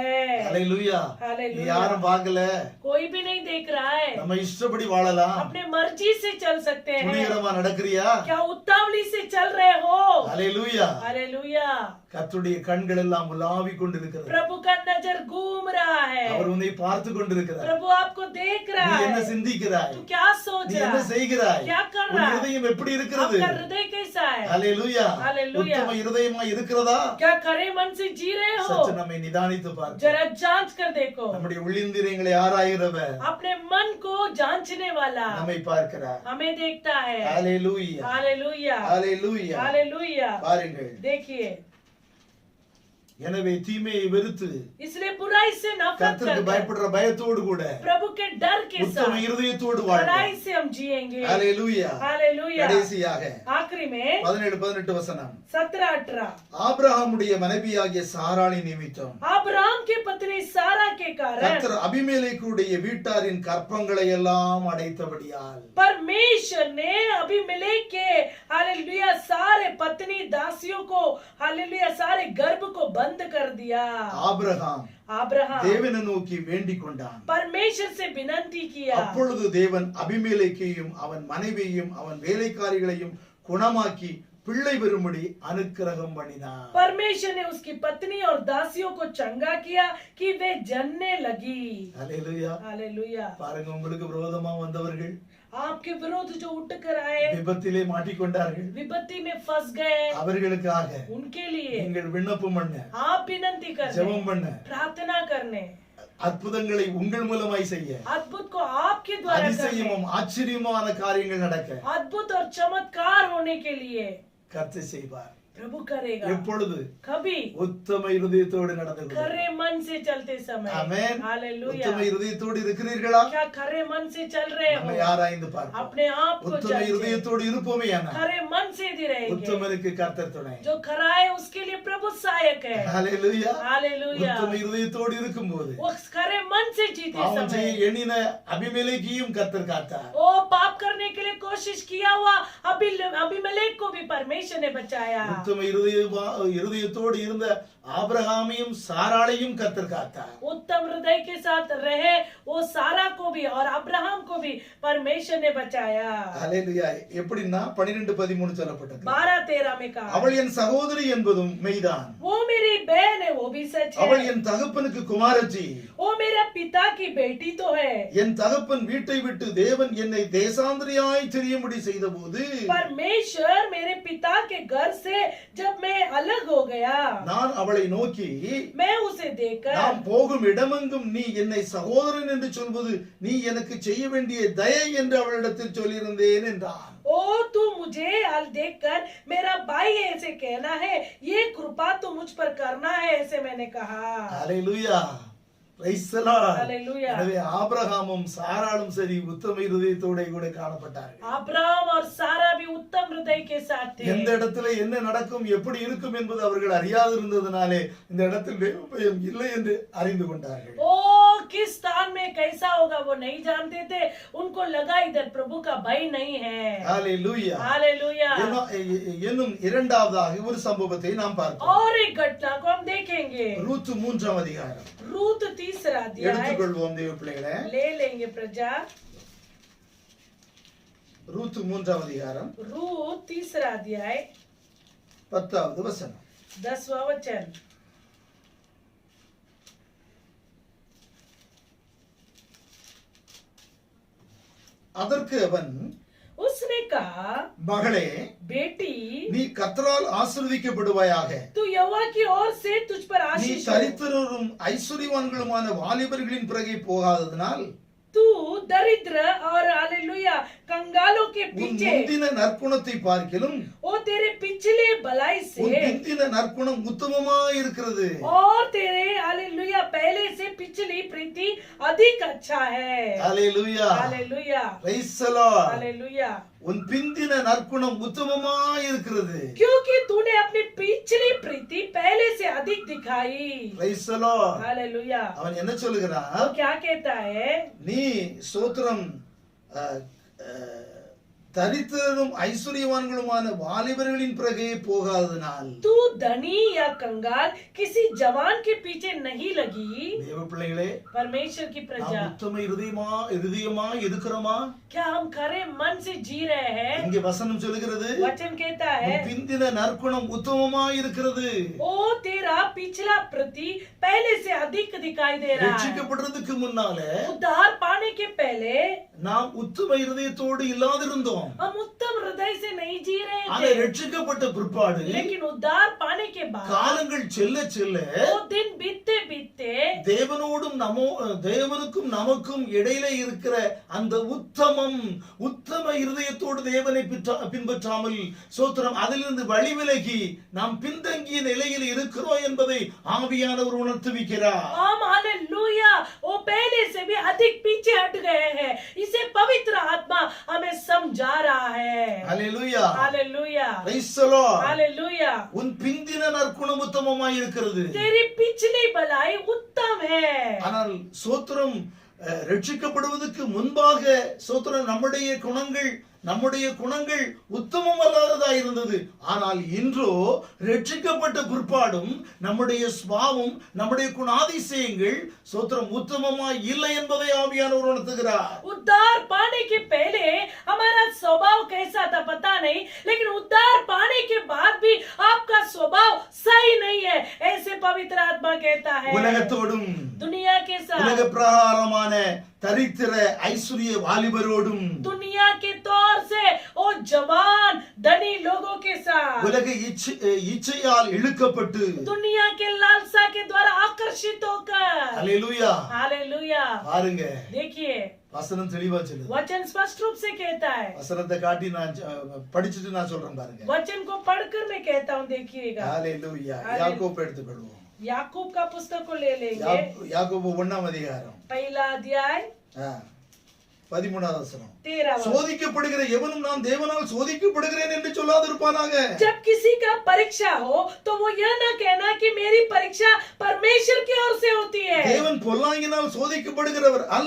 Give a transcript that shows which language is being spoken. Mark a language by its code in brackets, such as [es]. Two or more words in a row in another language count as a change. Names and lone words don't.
[ta] ஹalleluya. [hi] हालेलुया। [ta] யாரும் பார்க்கல. [hi] कोई भी नहीं देख रहा है। [ta] நம்ம இஷ்டப்படி வாழலாம். [hi] अपने मर्जी से चल सकते हैं। [ta] துணிகரமா நடக்கிறியா? [hi] क्या उतावली से चल रहे हो? [ta] ஹalleluya. [hi] हालेलुया। [ta] கர்த்தருடைய கண்கள் எல்லாம் உலாவிக் கொண்டிருக்கிறது. [hi] प्रभु का नजर घूम रहा है। [ta] அவர் உன்னை பார்த்து கொண்டிருக்கிறார். [hi] प्रभु आपको देख [ta] நீ [hi] रहा [ta] என்ன [hi] है। [ta] சிந்திக்கிறாய்? [hi] तू क्या सोच [ta] நீ [hi] रहा [ta] என்ன [hi] है? [ta] செய்கிறாய்? [hi] क्या कर [ta] உன் [hi] रहा है? [ta] இருதயம் எப்படி இருக்கிறது? [hi] आपका हृदय कैसा है? [ta] ஹalleluya. [hi] हालेलुया। [ta] உத்தம இருதயமா இருக்கிறதா? [hi] क्या खरे मन से जी रहे हो? [ta] சற்று நம்மை நிதானித்து பார்ப்போம். [hi] जरा जांच कर देखो। [ta] நம்முடைய உள்ளிந்திரியங்களை ஆராய்கிறவர் [hi] अपने मन को जांचने वाला [ta] நம்மை பார்க்கிறார். [hi] हमें देखता है। [ta] ஹalleluya. [hi] हालेलुया। [ta] ஹalleluya. [hi] हालेलुया। [ta] பாருங்கள். [hi] देखिए [ta] எனவே தீமையை வெறுத்து [hi] इसलिए बुराई से नफरत [ta] கர்த்தருக்கு [hi] कर [ta] பயப்படுற பயத்தோடு கூட [hi] प्रभु के डर के [ta] உத்தம [hi] साथ [ta] இருதயத்தோடு வாழ்வோம். [hi] कड़ाई से हम जिएंगे। [ta] ஹalleluya. [hi] हालेलुया। [ta] கடைசியாக [hi] आखिरी में [ta] 17-18 வசனம். 17-18 ஆபிரகாமுடைய மனைவியாகிய சாராளி நிமித்தம் [hi] अब्राहम की पत्नी सारा के कारण [ta] கர்த்தர் அபிமெலேக்குடைய வீட்டாரின் கற்பங்களை எல்லாம் அடைத்தபடியால் [hi] परमेश्वर ने अबीमेलेक के हालेलुया सारे पत्नी दासियों को हालेलुया सारे गर्भ को बंद कर दिया। [ta] ஆபிரகாம் [hi] अब्राहम [ta] தேவனை நோக்கி வேண்டிக் கொண்டான். [hi] परमेश्वर से विनती किया। [ta] அப்பொழுது தேவன் அபிமெலேக்கையும் அவன் மனைவியையும் அவன் வேலைக்காரிகளையும் குணமாக்கி பிள்ளை பெறும்படி அனுக்கிரகம் பண்ணினார். [hi] परमेश्वर ने उसकी पत्नी और दासियों को चंगा किया कि वे जनने लगी। [ta] ஹalleluya. [hi] हालेलुया। [ta] பாருங்க, உங்களுக்கு விரோதமா வந்தவர்கள் [hi] आपके विरोध जो उठ कर आए [ta] விபத்திலே மாட்டிக்கொண்டார்கள். [hi] विपत्ति में फंस गए, [ta] அவர்களுக்காக [hi] उनके लिए [ta] நீங்கள் விண்ணப்பம் பண்ண, [hi] आप विनती करने, [ta] ஜெபம் பண்ண, [hi] प्रार्थना करने, [ta] அற்புதங்களை உங்கள் மூலமாய் செய்ய, [hi] अद्भुत को आपके द्वारा करने, [ta] அதிசயமும் ஆச்சரியமான காரியங்கள் நடக்க [hi] अद्भुत और चमत्कार होने के लिए [ta] கர்த்தர் செய்வார். [hi] प्रभु करेगा। [ta] எப்பொழுது? [hi] कभी [ta] உத்தம இருதயத்தோடு நடந்து கொள்ளுங்கள். [hi] खरे मन से चलते समय। [ta] ஆமென். [hi] हालेलुया। [ta] உத்தம இருதயத்தோடு இருக்கிறீர்களா? [hi] क्या खरे मन से चल रहे [ta] நம்மை [hi] हो? [ta] ஆராய்ந்து பார்ப்போம். [hi] अपने आप को [ta] உத்தம [hi] जांचें। [ta] இருதயத்தோடு இருப்போமேயானால் [hi] खरे मन से यदि रहेंगे, [ta] உத்தமனுக்கு கர்த்தர் துணை. [hi] जो खरा है उसके लिए प्रभु सहायक है। [ta] ஹalleluya. [hi] हालेलुया। [ta] உத்தம இருதயத்தோடு இருக்கும்போது [hi] वो खरे मन से जीते [ta] பாவம் செய்ய [hi] समय [ta] எண்ணின அபிமெலேக்கையும் கர்த்தர் காத்தார். [hi] वो पाप करने के लिए कोशिश किया हुआ अबीमेलेक को भी परमेश्वर ने बचाया। [ta] உத்தம இருதயத்தோடு இருந்த ஆபிரகாமையும் சாராளையும் கர்த்தர் காத்தார். [hi] उत्तम हृदय के साथ रहे वो सारा को भी और अब्राहम को भी परमेश्वर ने बचाया। [ta] ஹalleluya. எப்படின்னா 12-13 சொல்லப்பட்டது. [hi] 12-13 में कहा, [ta] அவள் என் சகோதரி என்பதும் மெய்தான். [hi] वो मेरी बहन है, वो भी सच [ta] அவள் [hi] है। [ta] என் தகப்பனுக்கு குமாரத்தி. [hi] वो मेरा पिता की बेटी तो है। [ta] என் தகப்பன் வீட்டை விட்டு தேவன் என்னை தேசாந்திரியாய் திரியும்படி செய்தபோது [hi] परमेश्वर मेरे पिता के घर से जब मैं अलग हो गया, [ta] நான் அவளை நோக்கி, [hi] मैं उसे देखकर [ta] நாம் போகும் இடமெங்கும் நீ என்னை சகோதரன் என்று சொல்வது நீ எனக்கு செய்ய வேண்டிய தயை என்று அவளிடத்தில் சொல்லியிருந்தேன் என்றான். [hi] ओ तू मुझे हाल देखकर मेरा भाई है ऐसे कहना है, ये कृपा तो मुझ पर करना है ऐसे मैंने कहा। [ta] ஹalleluya. [en] Praise the Lord. [hi] हालेलुया। [ta] எனவே ஆபிரகாமும் சாராளும் சரி உத்தம இருதயத்தோட கூட காணப்பட்டார்கள். [hi] अब्राहम और सारा भी उत्तम हृदय के साथ थे। [ta] எந்த இடத்துல என்ன நடக்கும் எப்படி இருக்கும் என்பது அவர்கள் அறியாதிருந்ததனாலே இந்த இடத்தில் தேவ பயம் இல்லை என்று அறிந்து கொண்டார்கள். [hi] ओ किस स्थान में कैसा होगा वो नहीं जानते थे, उनको लगा इधर प्रभु का भय नहीं है। [ta] ஹalleluya. [hi] हालेलुया। [ta] இன்னும் இரண்டாவதாக ஒரு சம்பவத்தை நாம் பார்ப்போம். [hi] और एक घटना को हम देखेंगे। [ta] ரூத் 3ஆம் அதிகாரம். [hi] रूत 3रा अध्याय [ta] எடுத்துக்கொள்வோம் தேவ பிள்ளைகளே. [hi] ले लेंगे प्रजा। [ta] ரூத் 3ஆம் அதிகாரம் [hi] रूत 3रा अध्याय [ta] 10வது வசனம். [hi] 10वां वचन। [ta] அதற்கு அவன், [hi] उसने कहा, [ta] மகளே, [hi] बेटी [ta] நீ கர்த்தரால் ஆசீர்வதிக்கப்படுவாயாக. [hi] तू यहोवा की ओर से तुझ पर [ta] நீ [hi] आशीष हो। [ta] தரித்திரரும் ஐஸ்வர்யவான்களுமான வாலிபர்களின் பிறகே போகாததனால் [hi] तू दरिद्र और हालेलुया कंगालों के [ta] உன் [hi] पीछे, [ta] முந்தின நற்குணத்தை பார்க்கிலும் [hi] ओ तेरे पिछले भलाई [ta] உன் [hi] से [ta] பிந்தின நற்குணம் உத்தமமாய் இருக்கிறது. [hi] और तेरे हालेलुया पहले से पिछली प्रीति अधिक अच्छा है। [ta] ஹalleluya. [hi] हालेलुया। [en] Praise the Lord. [hi] हालेलुया। [ta] உன் பிந்தின நற்குணம் உத்தமமாய் இருக்கிறது. [hi] क्योंकि तूने अपनी पिछली प्रीति पहले से अधिक दिखाई। [en] Praise the Lord. [hi] हालेलुया। [ta] அவன் என்ன சொல்லுகிறான்? [hi] वो क्या कहता है? [ta] நீ ஸ்தோத்திரம் தரித்திரரும் ஐஸ்வர்யவான்களுமான வாலிபர்களின் பிறகே போகாததனால் [hi] तू धनी या कंगाल किसी जवान के पीछे नहीं लगी। [ta] தேவ பிள்ளைகளே, [hi] परमेश्वर की [ta] நாம் [hi] प्रजा, [ta] உத்தம இருதயமா இருக்கிறோமா? [hi] क्या हम खरे मन से जी रहे हैं? [ta] இங்கே வசனம் சொல்லுகிறது, [hi] वचन कहता है, [ta] உன் பிந்தின நற்குணம் உத்தமமாய் இருக்கிறது. [hi] ओ तेरा पिछला प्रति पहले से अधिक दिखाई दे रहा है। [ta] ரட்சிக்கப்படுறதுக்கு முன்னால [hi] उद्धार पाने के पहले [ta] நாம் உத்தம இருதயத்தோடு இல்லாதிருந்தோம். [hi] हम उत्तम हृदय से नहीं जी रहे [ta] ஆனா [hi] थे, [ta] ரட்சிக்கப்பட்ட பிற்பாடு [hi] लेकिन उद्धार पाने के बाद [ta] காலங்கள் செல்ல செல்ல [hi] वो दिन बीतते बीतते [ta] தேவனுக்கும் நமக்கும் இடையிலே இருக்கிற அந்த உத்தம இருதயத்தோடு தேவனை பின்பற்றாமல் சோத்திரம் அதிலிருந்து வழிவிலகி நாம் பின்தங்கிய நிலையில் இருக்கிறோம் என்பதை ஆவியானவர் உணர்த்துவிக்கிறார். [hi] हम हालेलुया वो पहले से भी अधिक पीछे हट गए हैं, इसे पवित्र आत्मा हमें समझा रहा है. हालेलुया हालेलुया [en] praise the Lord. [hi] हालेलुया. [ta] உன் பிந்தின நற்குணம் உத்தமமாய் இருக்கிறது. [hi] तेरी पिछली भलाई उत्तम है. [ta] ஆனால் சோத்திரம் ரட்சிக்கப்படுவதற்கு முன்பாக சோத்திரம் நம்முடைய குணங்கள் உத்தமம் அல்லாததா இருந்தது. ஆனால் இன்றோ ரட்சிக்கப்பட்ட பிற்பாடும் நம்முடைய சுபாவம் நம்முடைய குணாதிசயங்கள் சோத்திரம் உத்தமமாய் இல்லை என்பதை ஆவியானவர் உணர்த்துகிறார். [hi] उद्धार पाने के पहले हमारा स्वभाव कैसा था पता नहीं, लेकिन उद्धार पाने के बाद भी आपका स्वभाव सही नहीं है, ऐसे पवित्र आत्मा कहता है. [ta] உலகத்தோடும் [hi] दुनिया के साथ, [ta] உலக பிரகாரமான தரித்திர ஐஸ்வர்ய வாலிபரோடும், [hi] दुनिया के तौर से वो जवान धनी लोगों के साथ, [ta] உலக இச்சையால் இழுக்கப்பட்டு, [hi] दुनिया के लालसा के द्वारा आकर्षित होकर. हालेलुया हालेलुया. [ta] பாருங்க, [hi] देखिए [ta] வசனம் தெளிவா சொல்லுது. [hi] वचन स्पष्ट रूप से कहता है. [ta] வசனத்தை காட்டி நான் படிச்சிட்டு நான் சொல்றேன் பாருங்க. [hi] वचन को पढ़कर मैं कहता हूँ, देखिएगा. [ta] ஹalleluya. யாக்கோபு எடுத்துக்கொள்வோம். [hi] याकूब का पुस्तक को ले लेंगे. [ta] யாக்கோபு 1ஆம் அதிகாரம் [hi] पहला अध्याय [ta] 13வது வசனம். 13 சோதிக்கப்படுகிற எவனும் நான் தேவனால் சோதிக்கப்படுகிறேன் என்று சொல்லாதிருப்பானாக. [hi] जब किसी का परीक्षा हो तो वो यह न कहना कि मेरी परीक्षा परमेश्वर की ओर से होती है. [ta] தேவன் பொல்லாங்கினால் சோதிக்கப்படுகிறவர் அல்ல.